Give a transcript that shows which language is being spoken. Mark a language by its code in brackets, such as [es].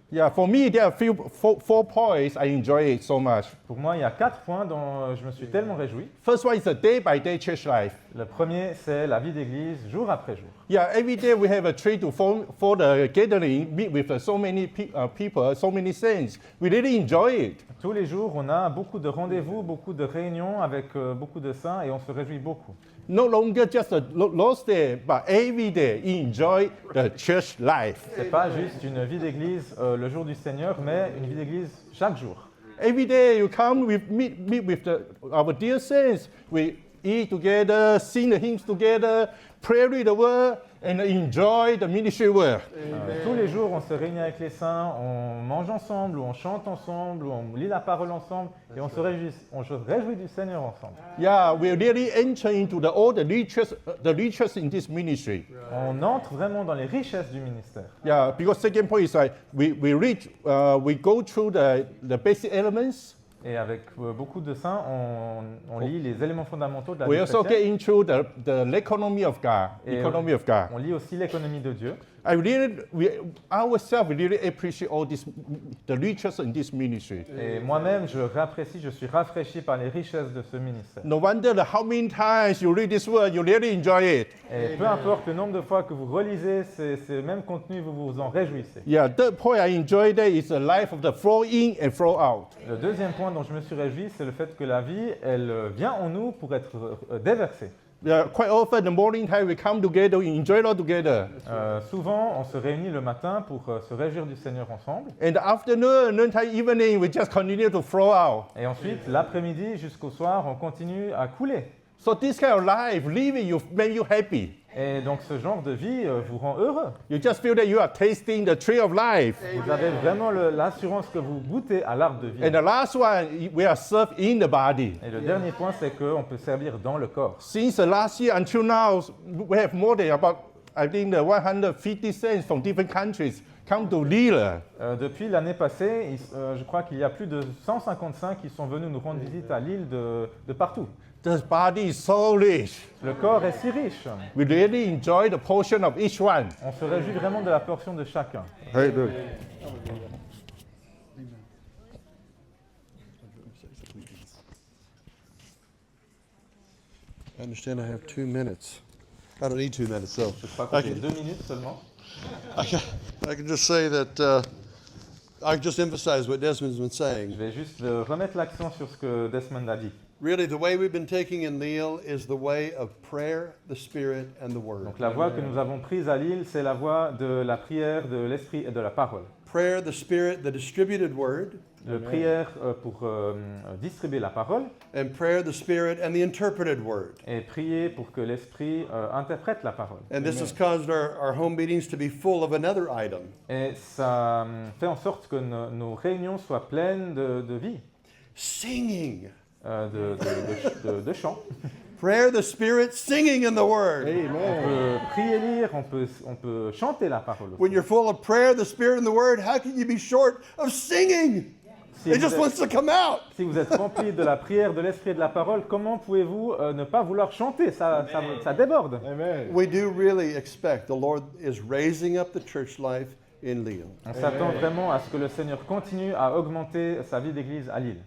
[en] Yeah, for me, there are four points I enjoy it so much. [fr] Pour moi, il y a 4 points dont je me suis tellement réjoui. [en] First one is the day-by-day church life. [fr] Le premier, c'est la vie d'église jour après jour. [en] Yeah, every day we have a trade for the gathering, meet with so many people, so many saints. We really enjoy it. [fr] Tous les jours, on a beaucoup de rendez-vous, beaucoup de réunions avec beaucoup de saints et on se réjouit beaucoup. [en] No longer just a Lord's Day, but every day enjoy the church life. [fr] C'est pas juste une vie d'église le jour du Seigneur, mais une vie d'église chaque jour. [en] Every day you come, we meet with our dear saints. We eat together, sing the hymns together, pray, read the word. and enjoy the ministry work. [fr] Tous les jours, on se réunit avec les saints, on mange ensemble, ou on chante ensemble, ou on lit la parole ensemble, et on se réjouit du Seigneur ensemble. [en] Yeah, we really enter into all the riches in this ministry. [fr] On entre vraiment dans les richesses du ministère. [en] Yeah, because second point is like we go through the basic elements. [fr] Et avec beaucoup de saints, on lit les éléments fondamentaux de la [en] We [fr] vie [en] also [fr] chrétienne. [en] get into the economy of God. [fr] Et [en] Economy of God. [fr] on lit aussi l'économie de Dieu. [en] We ourselves really appreciate all this, the riches in this ministry. [fr] Et moi-même, je suis rafraîchi par les richesses de ce ministère. [en] No wonder how many times you read this word, you really enjoy it. [fr] Et peu importe le nombre de fois que vous relisez ces mêmes contenus, vous vous en réjouissez. [en] Yeah, third point I enjoy there is the life of the flow in and flow out. [fr] Le deuxième point dont je me suis réjoui, c'est le fait que la vie, elle vient en nous pour être déversée. [en] Yeah, quite often the morning time we come together, we enjoy it all together. [fr] Souvent, on se réunit le matin pour se réjouir du Seigneur ensemble. [en] In the afternoon, noontime, evening, we just continue to flow out. [fr] Et ensuite, l'après-midi jusqu'au soir, on continue à couler. [en] So this kind of life, living, make you happy. [fr] Et donc, ce genre de vie vous rend heureux. [en] You just feel that you are tasting the tree of life. [fr] Vous avez vraiment l'assurance que vous goûtez à l'arbre de vie. [en] And the last one, we are served in the body. [fr] Et le dernier point, c'est qu'on peut servir dans le corps. [en] Since the last year until now, we have more than about, I think, 150 saints from different countries come to Lille. [fr] Depuis l'année passée, je crois qu'il y a plus de 155 qui sont venus nous rendre visite à Lille de partout. [en] The body is so rich. [fr] Le corps est si riche. [en] We really enjoy the portion of each one. [fr] On se réjouit vraiment de la portion de chacun. [en] I understand I have 2 minutes. I don't need 2 minutes, so [fr] Je crois que j'ai 2 minutes seulement. [en] I can just say that I just emphasize what Desmond's been [fr] Je [en] saying. [fr] vais juste remettre l'accent sur ce que Desmond a dit. [en] Really, the way we've been taking in Lille is the way of prayer, the Spirit, and the Word. [fr] Donc la voie que nous avons prise à Lille, c'est la voie de la prière, de l'esprit et de la parole. [en] Prayer, the Spirit, the distributed Word, [fr] La prière pour distribuer la parole [en] and prayer, the Spirit, and the interpreted Word. [fr] et prier pour que l'esprit interprète la parole. [en] And this has caused our home meetings to be full of another item. [fr] Et ça fait en sorte que nos réunions soient pleines de vie, [en] Singing. [fr] de chants. [en] Prayer, the Spirit, singing in the Word. [fr] On peut prier, lire, on peut chanter la parole aussi. [en] When you're full of prayer, the Spirit, and the Word, how can you be short of singing? [fr] Si [en] It [fr] vous [en] just [fr] êtes- [en] wants to come out. [fr] Si vous êtes rempli de la prière, de l'esprit et de la parole, comment pouvez-vous ne pas vouloir chanter? Ça déborde. [en] We do really expect the Lord is raising up the church life in Lille. [fr] On s'attend vraiment à ce que le Seigneur continue à augmenter sa vie d'église à Lille.